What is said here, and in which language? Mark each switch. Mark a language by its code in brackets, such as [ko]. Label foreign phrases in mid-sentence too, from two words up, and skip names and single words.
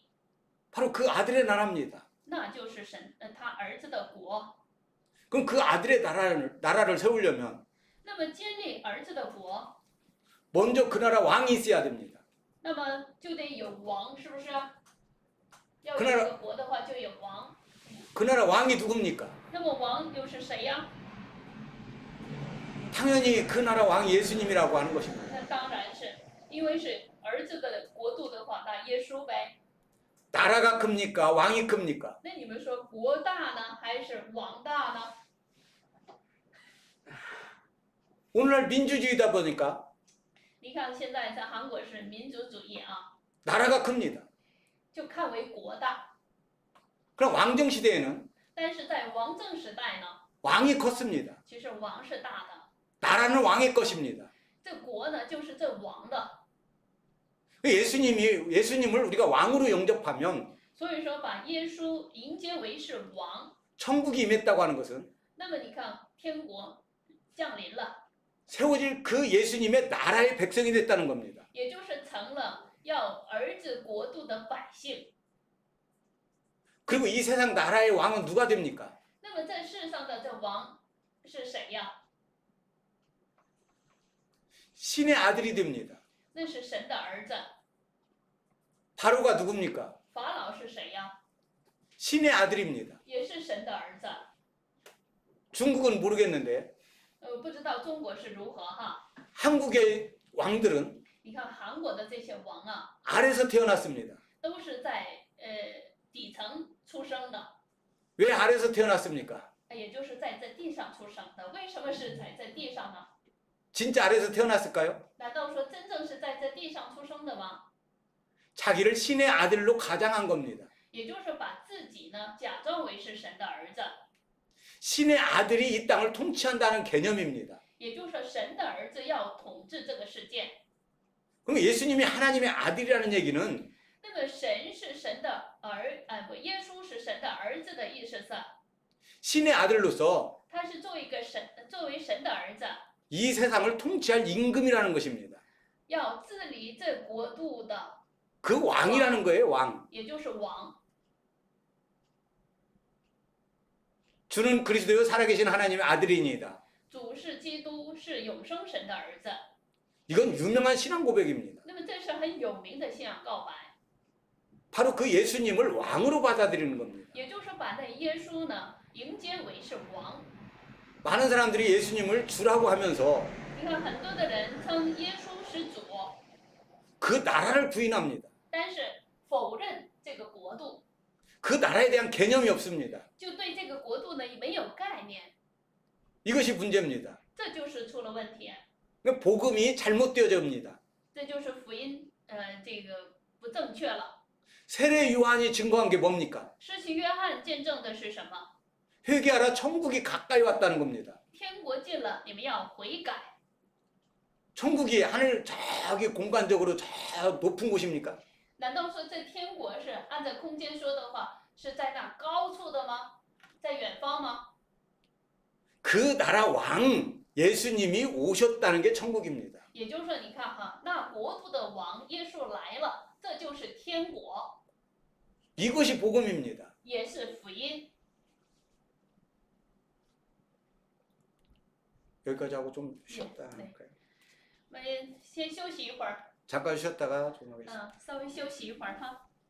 [ko] 바로 그 아들의 나라입니다. [zh] 那就是神他儿子的国。 [ko] 그럼 그 아들의 나라를 세우려면 [zh] 那么建立儿子的国， [ko] 먼저 그 나라 왕이 있어야 됩니다. [zh] 那么就得有王，是不是？要有 [ko] 그 [zh] 一 [ko] 나라 [zh] 个国的话，就有王。 [ko] 그 나라 왕이 누굽니까? [zh] 那么王又是谁呀？ [ko] 당연히 그 나라 왕이 예수님이라고 하는 것입니다. [zh] 那当然是因为是儿子的国度的话，那耶稣呗。 [ko] 나라가 큽니까? 왕이 큽니까? [zh] 那你们说国大呢，还是王大呢？ [ko] 오늘날 민주주의다 보니까 [zh] 你看现在在韩国是民族主义啊， [ko] 나라가 큽니다. [zh] 就看为国大。 [ko] 그럼 왕정 시대에는 [zh] 但是在王政时代呢， [ko] 왕이 컸습니다. [zh] 其实王是大的， [ko] 나라는 왕의 것입니다. [zh] 这国呢就是这王的。 [ko] 예수님을 우리가 왕으로 영접하면 [zh] 所以说把耶稣迎接为是王， [ko] 천국이 임했다고 하는 것은 [zh] 那么你看天国降临了， [ko] 세워질 그 예수님의 나라의 백성이 됐다는 겁니다. [zh] 也就是成了要儿子国度的百姓。 [ko] 그리고 이 세상 나라의 왕은 누가 됩니까? [zh] 那么在世上的这王是谁呀？ [ko] 신의 아들이 됩니다. [zh] 那是神的儿子。 [ko] 바로가 누굽니까? [zh] 法老是谁呀？ [ko] 신의 아들입니다. [zh] 也是神的儿子。 [ko] 중국은 모르겠는데 [zh] 不知道中国是如何哈？ [ko] 한국의 왕들은 [zh] 你看韩国的这些王啊， [ko] 아래서 태어났습니다. [zh] 都是在底层出生的， [ko] 왜 아래서 태어났습니까? [zh] 也就是在这地上出生的。为什么是在这地上呢？ [ko] 진짜 아래서 태어났을까요? [zh] 难道说真正是在这地上出生的吗？ [ko] 자기를 신의 아들로 가장한 겁니다. [zh] 也就是把自己呢假装为是神的儿子， [ko] 신의 아들이 이 땅을 통치한다는 개념입니다. [zh] 也就是说神的儿子要统治这个世界。 [ko] 그럼 예수님이 하나님의 아들이라는 얘기는 [zh] 那么么神是神的不，耶稣是神的儿子的意思是， [ko] 신의 아들로서 [zh] 他是作为神的儿子， [ko] 이 세상을 통치할 임금이라는 것입니다. [zh] 要治理这国度的， [ko] 그 왕이라는 거예요, 왕. [zh] 也就是王。 [ko] 주는 그리스도요 살아계신 하나님의 아들이니이다. [zh] 主是基督，是永生神的儿子。 [ko] 이건 유명한 신앙 고백입니다. [zh] 那么这是很有名的信仰告白， [ko] 바로 그 예수님을 왕으로 받아들이는 겁니다. [zh] 也就是把那耶稣呢迎接为是王。 [ko] 많은 사람들이 예수님을 주라고 하면서 [zh] 你看很多的人称耶稣是主， [ko] 그 나라를 부인합니다. [zh] 但是否认这个国度， [ko] 그 나라에 대한 개념이 없습니다. [zh] 就对这个国度呢没有概念， [ko] 이것이 문제입니다. [zh] 这就是出了问题， [ko] 그러니까 복음이 잘못되어집니다. [zh] 这就是福音这个不正确了。 [ko] 세례 요한이 증거한 게 뭡니까? [zh] 施洗约翰见证的是什么？ [ko] 회개하라 천국이 가까이 왔다는 겁니다. [zh] 天国近了，你们要悔改。 [ko] 천국이 하늘 저기 공간적으로 저 높은 곳입니까? [zh] 难道说这天国是按照空间说的话，是在那高处的吗？在远方吗？ [ko] 그 나라 왕 예수님이 오셨다는 게 천국입니다. [zh] 也就是说，你看哈，那国度的王耶稣来了，这就是天国， [ko] 이것이 복음입니다. [zh] 也是福音。 [ko] 여기까지 하고 좀 쉬었다 네. 할까요? [zh] 我们先休息一会儿， [ko] 잠깐 쉬었다가 좀 하겠습니다. [zh] 稍微休息一会儿哈。